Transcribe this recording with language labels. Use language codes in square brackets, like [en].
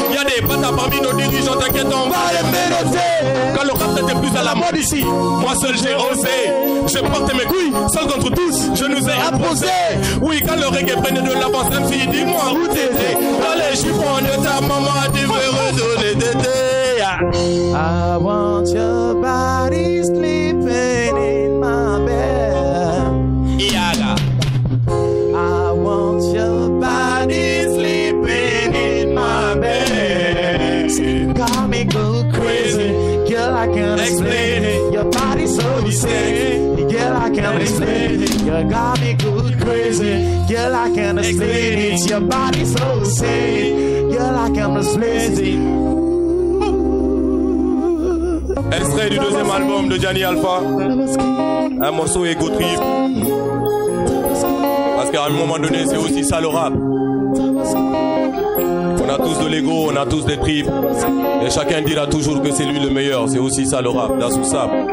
[fr] Il y a des bâtards parmi nos dirigeants, t'inquiète, on va les ménoter. Quand le rap n'était plus à la mode ici, moi seul j'ai osé. J'ai porté mes couilles, seul contre tous, je nous ai imposé. Oui, quand le reggae prenait de l'avance, même fille, dis-moi où t'étais. Dans les chiffons de ta maman, tu veux redonner d'été. [en] I want your body sleeping in my bed. Yaga. I want your body sleeping in my bed. You got me go crazy, girl, I can't explain it. Your body's so insane, girl, I can't explain it. You got me go crazy, girl, I can't explain it. Your body's so insane, girl, I can't explain it. [fr] Extrait du deuxième album de Gianni Alpha, un morceau ego trip. Parce qu'à un moment donné, c'est aussi ça le rap. On a tous de l'ego, on a tous des tripes. Et chacun dira toujours que c'est lui le meilleur. C'est aussi ça le rap, dans tout ça.